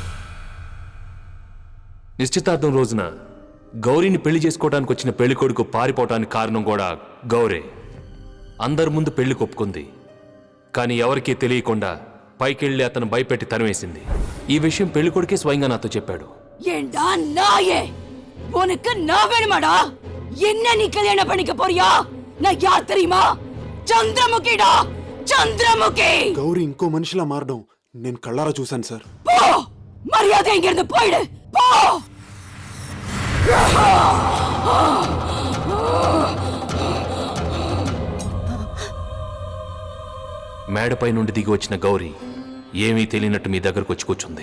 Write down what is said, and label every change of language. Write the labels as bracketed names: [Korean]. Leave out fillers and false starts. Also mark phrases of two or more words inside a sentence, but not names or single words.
[Telugu] నిశ్చితార్థం రోజున గౌరీని పెళ్లి చేసుకోవడానికి వచ్చిన పెళ్లికొడుకు పారిపోవటానికి కారణం కూడా గౌరే. అందరి ముందు పెళ్లి కొప్పుకుంది, కానీ ఎవరికీ తెలియకుండా పైకెళ్ళి అతను భయపెట్టి తరివేసింది. ఈ విషయం పెళ్లికొడుకే స్వయంగా నాతో చెప్పాడు. [Tamil] ஏண்டா நாயே, உனக்கு நான் வேணுமாடா? என்ன நீ கல்யாணம் பண்ணிக்க போறியா? நான் யார் தெரியுமா? చంద్రముఖిడా, చంద్రముఖి. [Telugu] గౌరీ ఇంకో మనిషిలా మారడం నేను కళ్ళారా చూశాను సార్. [Tamil] போ, மரியாதை இங்கிருந்து போயிடு, போ. [Telugu] మేడపై నుండి దిగి వచ్చిన గౌరీ ఏమీ తెలియనట్టు మీ దగ్గరకు వచ్చి కూర్చుంది.